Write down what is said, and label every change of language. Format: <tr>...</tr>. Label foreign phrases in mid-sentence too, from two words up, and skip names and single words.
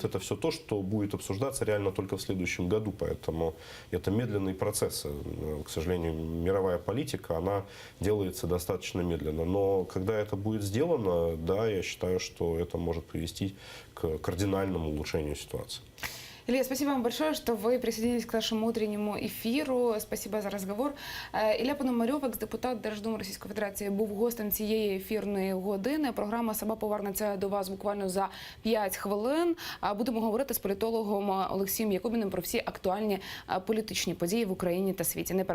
<ru>Это все то, что будет обсуждаться реально только в следующем году. Поэтому это медленный процесс. К сожалению, мировая политика, она делается достаточно медленно. Но когда это будет сделано, да, я считаю, что это может привести к кардинальному улучшению ситуации. Илья, спасибо вам большое, что вы присоединились к нашему утреннему ефіру. Спасибо за розговор.</ru> <uk>Ілля Пономарьов, екс-депутат Держдуми Російської Федерації, був гостем цієї ефірної години. Програма сама повернеться до вас буквально за 5 хвилин. Будемо говорити з політологом Олексієм Якубіним про всі актуальні політичні події в Україні та світі.</uk>